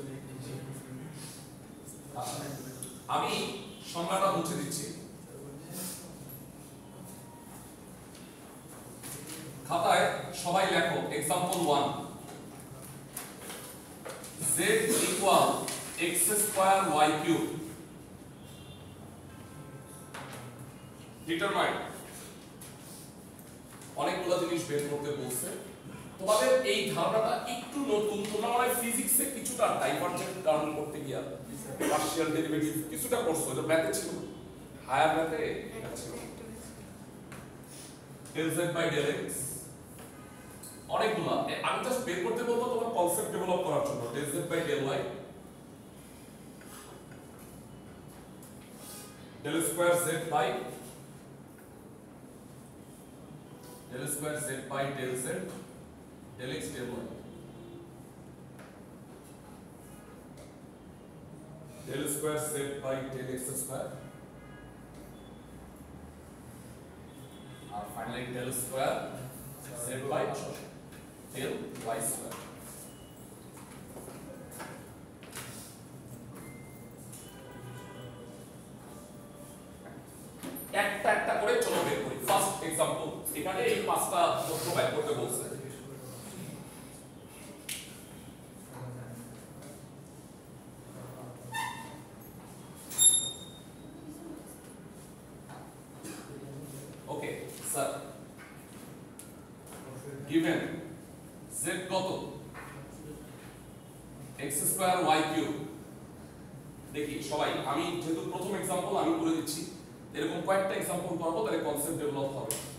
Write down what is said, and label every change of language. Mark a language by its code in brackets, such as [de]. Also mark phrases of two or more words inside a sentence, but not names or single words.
[bn] আমি সংজ্ঞাটা মুছে দিচ্ছি, খাতায় সবাই লেখো एग्जांपल 1 [en] z equal x square y cube determine, [bn] অনেকগুলো জিনিস বের করতে বলছে। তোমাদের এই ধারণাটা একটু নতুন, তোমরা মানে ফিজিক্সে কিছুটা ডাইভারজেন্ট কারণ করতে গিয়া [en] partial derivative [bn] কিছুটা করছো, এটা ম্যাথে ছিল, [en] higher math [bn] এটা ছিল [en] del z by del x, [bn] অনেকগুলো আমি জাস্ট বের করতে বলবো তোমার [en] concept develop [bn] করার জন্য, [en] del z by del y, del square z by del square z by del z del x del y, del square z by del x square, and finally del square z by del y square. [bn] একটা একটা করে চলো বের করি। ফার্স্ট एग्जांपल, এখানে এই পাঁচটা তথ্য বের করতে বলছে। [en] okay sir, given z [bn] কত [en] x square y cube, [bn] দেখি সবাই, আমি যেহেতু প্রথম एग्जांपल আমি করে দিচ্ছি, এরকম কয়েকটা एग्जांपल করব, তাহলে [en] concept develop [bn] হবে।